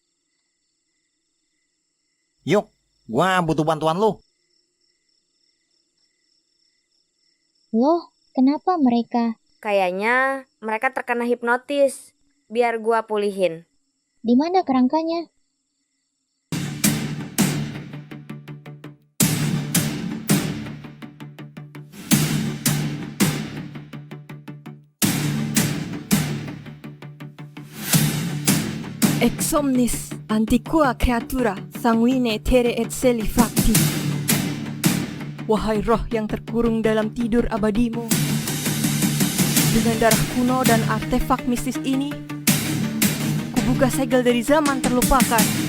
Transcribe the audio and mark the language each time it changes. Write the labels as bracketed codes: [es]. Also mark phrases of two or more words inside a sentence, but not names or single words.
[id] Yuk, gua butuh bantuan lu. Loh, kenapa mereka? Kayaknya mereka terkena hipnotis. Biar gua pulihin. Di mana kerangkanya? [la] Ex omnis antiqua creatura sanguine tere et celi facti. [id] Wahai roh yang terkurung dalam tidur abadimu, dengan darah kuno dan artefak mistis ini, kubuka segel dari zaman terlupakan.